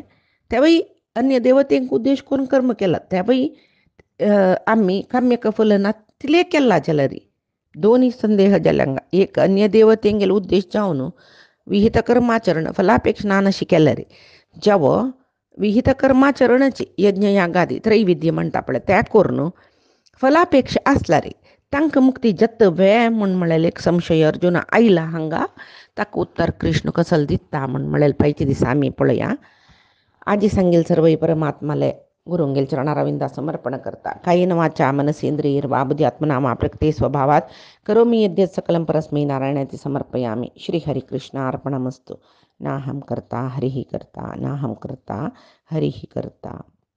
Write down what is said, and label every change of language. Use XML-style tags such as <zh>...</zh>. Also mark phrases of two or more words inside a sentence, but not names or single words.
<kok>त्यावेळी अन्य देवतेंक उद्देश करून कर्म केला त्यावेळी आमी काम्य फलना तिले केला जाल्यार दोन्ही संदेह जाल्यांगा एक अन्य देवतेंगेलो उद्देश जावन विहित कर्माचरण फलापेक्षा नानशी केल्यार जेवो विहित कर्माचरणाची यज्ञ यागादी त्रैविद्य म्हणटा पळय त्या करून फलापेक्षा आसल्यार तांकां मुक्ती जत्त वे म्हण म्हळेलें एक संशय अर्जुना आयला हांगा. ताका उत्तर कृष्ण कसल दिता म्हण म्हळेलें पायचे दिसा आमी पळया. आजी सांगेल सर्वई परमात्माले गुरुंगेल चरणारविंदा समर्पण करता.</kok> <sa>कायेन वाचा मनसेंद्रियैर्वा बुद्ध्यात्मना वा प्रकृते स्वभावात करोमि यद्यत् सकलं परस्मै नारायणाति समर्पयामि. श्री हरिकृष्णार्पणमस्तु. नाहं कर्ता हरिः कर्ता नाहं कर्ता हरिः कर्ता.</sa>